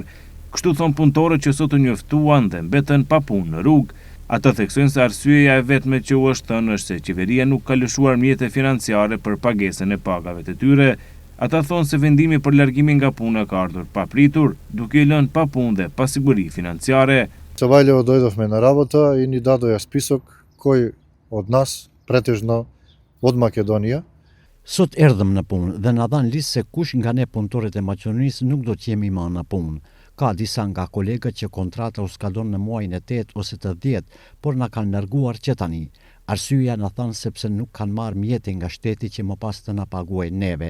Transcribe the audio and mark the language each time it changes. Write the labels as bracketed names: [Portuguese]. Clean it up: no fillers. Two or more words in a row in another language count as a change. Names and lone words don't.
[Albanian] Kështu thon punëtorët që sot u njoftuan dhe mbetën pa punë në rrugë. Ata theksojnë se arsyeja e vetme që u është thënë është se qeveria nuk ka lëshuar mjete financiare për pagesën e pagave të tyre. Ata thonë se vendimi për largimin nga puna ka ardhur pa pritur, duke i lënë pa punë dhe pa siguri financiare. [Macedonian] Валево дојдовме на работа и ни дадоа список кој од нас претежно од Македонија. [Albanian] Sot erdhëm në punë dhe na dhan listë se kush nga ne punëtorët e Maqedonisë nuk do të jemi më në punë. Ka disa nga kolegët që kontrata u skadon në muajin e 8 ose të 10, por na kanë larguar që tani. Arsyeja na thanë sepse nuk kanë marrë mjete nga shteti që më pas të na paguajnë neve.